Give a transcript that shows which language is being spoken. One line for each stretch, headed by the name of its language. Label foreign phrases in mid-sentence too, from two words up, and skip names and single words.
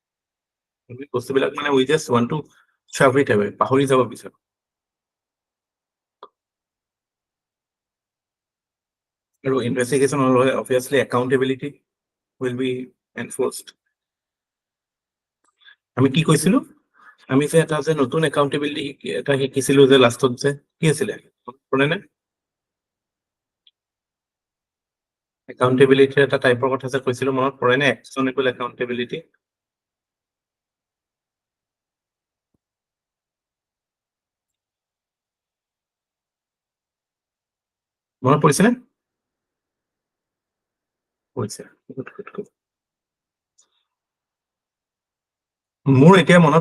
English: we just want to shove it away
Assamese: পাহৰি যাব বিচাৰো আৰু investigation হলে
English: obviously accountability will be enforced
Assamese: আমি কি কৈছিলো আমি যে এটা যে নতুন accountability এটা শিকিছিলো যে লাষ্টত যে কি আছিল শুনে নে accountability এটা টাইপৰ কথা যে কৈছিলো মনত পৰে নে
English: actionable accountability
Assamese: মনত পৰিছে নে পৰিছে মোৰ এতিয়া মনত